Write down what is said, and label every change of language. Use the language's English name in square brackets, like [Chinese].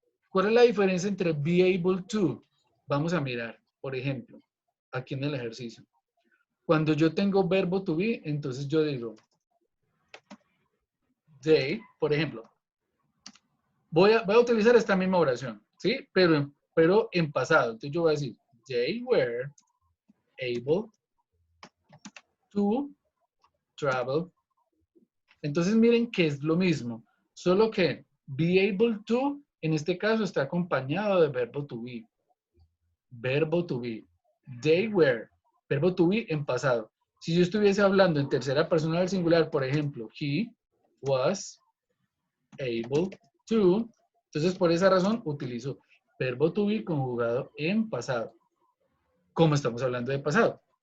[Spanish] ¿Cuál es la diferencia entre be able to? Vamos a mirar, por ejemplo, aquí en el ejercicio. Cuando yo tengo verbo to be, entonces yo digo, they, por ejemplo, voy a utilizar esta misma oración, ¿sí? Pero en pasado. Entonces yo voy a decir, [English] they were able to travel. [Spanish] Entonces miren que es lo mismo, solo que be able to, en este caso, está acompañado de verbo to be. Verbo to be. [English] They were. [Spanish] Verbo to be en pasado. Si yo estuviese hablando en tercera persona del singular, por ejemplo, [English] he was able to, [Spanish] entonces por esa razón utilizo verbo to be conjugado en pasado, como estamos hablando de pasado.